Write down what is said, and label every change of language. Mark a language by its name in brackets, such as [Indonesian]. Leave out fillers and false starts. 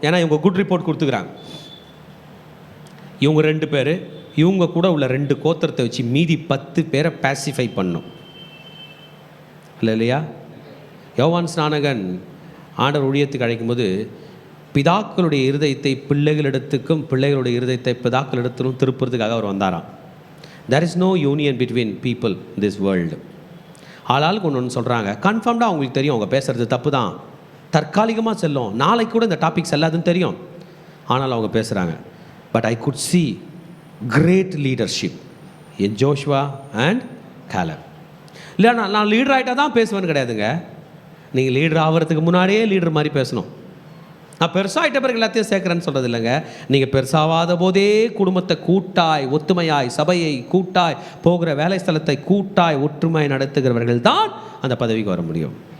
[Tamil] ஏன்னா இவங்க good report கொடுத்துக்கிறாங்க. இவங்க 2 பேர், இவங்க கூட உள்ள 2 கோத்திரத்தை வச்சு மீதி 10 பேரை பேசிஃபை பண்ணும். இல்லையா? யோவான் ஸ்நானகன் ஆண்டவர் ஊழியத்துக்கு அழைக்கும் போது பிதாக்களுடைய இருதயத்தை பிள்ளைகளிடத்துக்கும் பிள்ளைகளுடைய இருதயத்தை பிதாக்களிடத்திலும் திருப்புறதுக்காக அவர் வந்தாராம். [English] there is no union between people in this world. [Tamil] ஆளாளுக்கு ஒன்று சொல்கிறாங்க, கன்ஃபார்ம்டாக அவங்களுக்கு தெரியும் அவங்க பேசுகிறது தப்பு தான், தற்காலிகமாக செல்லும், நாளைக்கு கூட இந்த டாபிக் செல்லாதுன்னு தெரியும், ஆனால் அவங்க பேசுகிறாங்க. [English] But I could see great leadership in Joshua and Caleb. [Tamil] இல்லை நான் லீடர் ஆகிட்டா தான் பேசுவேன்னு கிடையாதுங்க. நீங்கள் லீடர் ஆகிறதுக்கு முன்னாடியே லீடர் மாதிரி பேசணும். நான் பெருசாகிட்ட பிறகு எல்லாத்தையும் சேர்க்குறேன்னு சொல்கிறது இல்லைங்க. நீங்கள் பெருசாகாத போதே குடும்பத்தை கூட்டாய் ஒத்துமையாய், சபையை கூட்டாய், போகிற வேலை ஸ்தலத்தை கூட்டாய் ஒற்றுமை நடத்துகிறவர்கள் தான் அந்த பதவிக்கு வர முடியும்.